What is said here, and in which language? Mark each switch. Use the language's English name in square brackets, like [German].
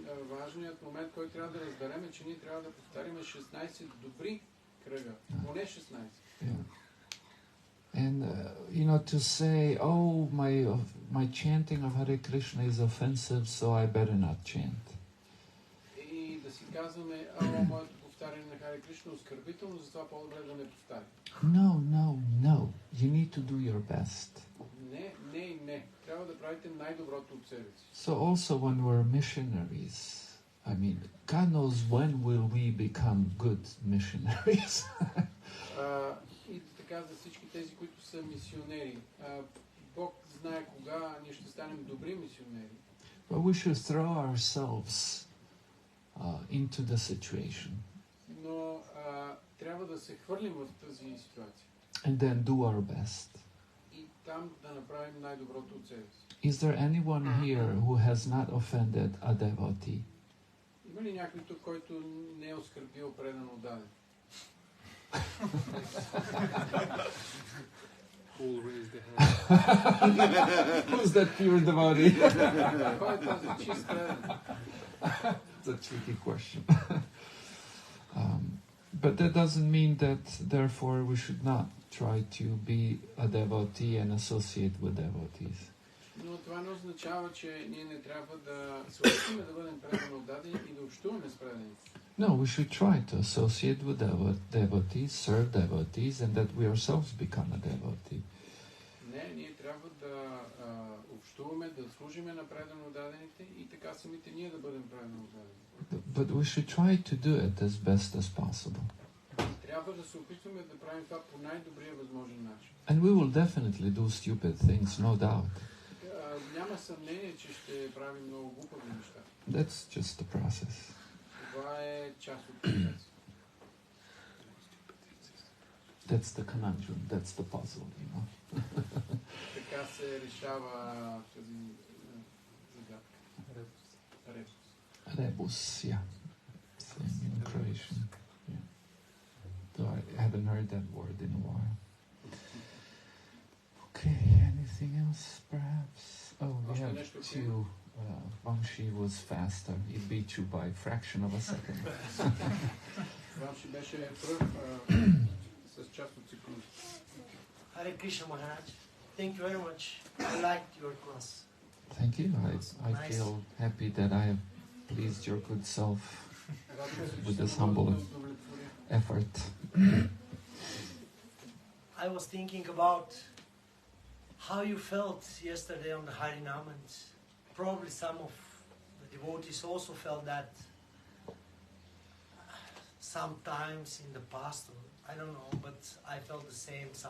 [Bulgarian] Важният момент, който трябва да разберем е, че ние трябва да повтарим 16 добри кръга, поне 16. [English] Yeah. And to say, oh, my chanting of Hare Krishna is offensive, so I better not chant. [Bulgarian] да си казваме, моето повтаряне на Харе Кришна е оскърбително, затова по-добре да не повтаря. [English] No. You need to do your best. [Bulgarian] Не. Трябва да правите най-доброто от себе си. [English] So also when we're missionaries, I mean, God knows when will we become good missionaries. [Bulgarian] И така за всички тези, които са мисионери. Бог знае кога ние ще станем добри мисионери. [English] But we should throw ourselves into the situation. [Bulgarian] Но трябва да се хвърлим в тази ситуация. [English] And then do our best. [Bulgarian] И там да направим най-доброто от себе си. [English] Is there anyone here who has not offended a devotee? [Bulgarian] Има ли някой тук, който не е оскърбил предано даден? [English] Who'll raise the hand? Who's that pure devotee? [Bulgarian] Кой е този чист преден? [English] It's a tricky question. But that doesn't mean that, therefore, we should not try to be a devotee and associate with devotees. [Bulgarian] Но това не означава, че ние не трябва да се опитаме да бъдем предано отдадени и да общуваме с предените. [English] No, we should try to associate with devotees, serve devotees, and that we ourselves become a devotee. [Bulgarian] Не, ние трябва да общуваме, да служиме на предано отдадените и така самите ние да бъдем предано отдадени. [English] But we should try to do it as best as possible. [Bulgarian] Трябва да се опитваме да правим това по най-добрия възможен начин. [English] And we will definitely do stupid things, no doubt. [Bulgarian] Няма съмнение, че ще правим много глупави неща. [English] That's just the process. [Bulgarian] Това е част от процеса. [English] That's the conundrum, that's the puzzle, you know. [Bulgarian] Така се решава тази загадка. Ребус. [English] Rebus, yeah. Same in Croatian. Yeah. Though I haven't heard that word in a while. Okay, anything else perhaps? Oh, we have two. Vamshi was faster. He beat you by a fraction of a second. [Bulgarian] Вамши беше пръв с част от секунда. [English] Hare Krishna Maharaj, thank you very much. I liked your class. Thank you. I Nice. feel happy that I have pleased your good self with this humble effort. I was thinking about how you felt yesterday on the Harinam, and probably some of the devotees also felt that sometimes in the past, or I don't know, but I felt the same.